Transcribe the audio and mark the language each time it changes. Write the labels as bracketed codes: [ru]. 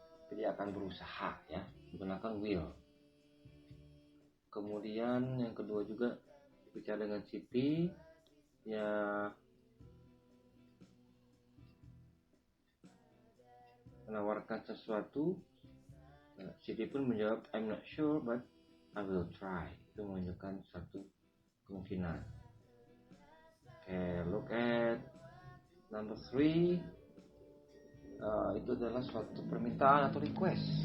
[id] Jadi akan berusaha ya, menggunakan will. Kemudian yang kedua juga bicara dengan Siti, ya menawarkan sesuatu. Siti pun menjawab, [en] I'm not sure, but I will try. [id] Itu menunjukkan satu kemungkinan. [en] Look at number 3. [id] Itu adalah suatu permintaan atau request.